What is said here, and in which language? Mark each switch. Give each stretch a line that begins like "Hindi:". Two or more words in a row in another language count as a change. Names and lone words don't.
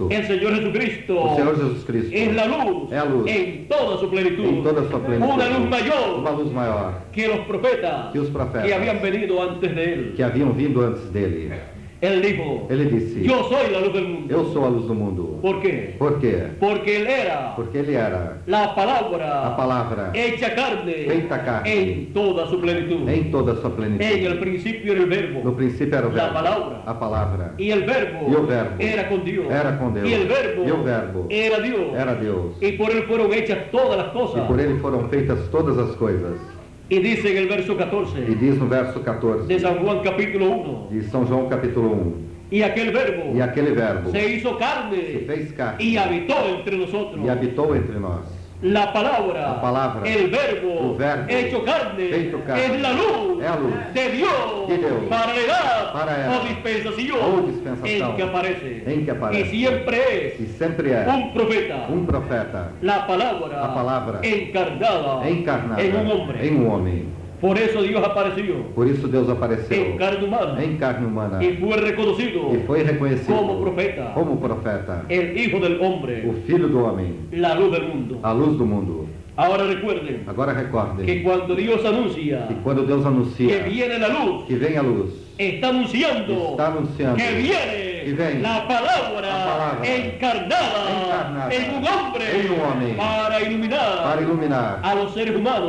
Spanish: el Señor Jesucristo
Portuguese: o Senhor Jesus Cristo
Spanish: es la luz,
Portuguese: é a luz
Spanish: en toda su plenitud,
Portuguese: em toda a sua plenitude,
Spanish: una luz mayor
Portuguese: uma luz maior
Spanish: que los profetas
Portuguese: que os profetas
Spanish: que habían venido antes de él.
Portuguese: que haviam vindo antes dele.
Spanish: Él dijo,
Portuguese: Ele disse:
Spanish: yo soy la luz del mundo.
Portuguese: eu sou a luz do mundo.
Spanish: ¿Por qué?
Portuguese: Por quê?
Spanish: Porque él era
Portuguese: Porque ele era
Spanish: la palabra
Portuguese: a palavra
Spanish: hecha carne
Portuguese: feita carne
Spanish: en toda su plenitud.
Portuguese: em toda a sua
Spanish: En el
Portuguese: plenitude.
Spanish: principio era el verbo,
Portuguese: No princípio era o
Spanish: la
Portuguese: verbo, palavra. a palavra.
Spanish: y el verbo, Y el verbo era con Dios, era con Dios. y el verbo, Y el verbo era Dios,
Portuguese: Era Deus.
Spanish: y por él fueron hechas todas las
Portuguese: E
Spanish: cosas.
Portuguese: por ele foram feitas todas as coisas.
Spanish: Y dice en el verso
Portuguese: E
Spanish: 14
Portuguese: diz no verso
Spanish: de
Portuguese: 14
Spanish: San Juan capítulo 1,
Portuguese: de São João capítulo 1,
Spanish: y aquel verbo
Portuguese: e aquele verbo
Spanish: se hizo
Portuguese: se
Spanish: carne
Portuguese: fez carne
Spanish: y habitó entre nosotros.
Portuguese: e habitou entre nós.
Spanish: La palabra, La palabra, el verbo, el verbo, hecho carne,
Portuguese: feito carne,
Spanish: es la luz, es la luz de Dios,
Portuguese: de Deus,
Spanish: para la edad
Portuguese: para a era
Spanish: o dispensación,
Portuguese: ou dispensação
Spanish: en que aparece.
Portuguese: e
Spanish: siempre
Portuguese: E sempre é
Spanish: un profeta,
Portuguese: profeta,
Spanish: la palabra,
Portuguese: a palavra
Spanish: encarnada,
Portuguese: encarnada
Spanish: en un hombre.
Portuguese: em um homem.
Spanish: Por eso Dios apareció
Portuguese: Por isso Deus apareceu
Spanish: en carne humana
Portuguese: em carne humana
Spanish: y fue reconocido
Portuguese: e foi reconhecido
Spanish: como profeta,
Portuguese: como profeta,
Spanish: el Hijo del Hombre,
Portuguese: o Filho do Homem,
Spanish: la luz del mundo.
Portuguese: a luz do mundo.
Spanish: Ahora recuerden
Portuguese: Agora recordem
Spanish: que cuando Dios anuncia
Portuguese: que quando Deus que anuncia
Spanish: viene la luz,
Portuguese: que vem a luz,
Spanish: está anunciando que
Portuguese: que
Spanish: viene la palabra encarnada en un hombre para iluminar a los seres humanos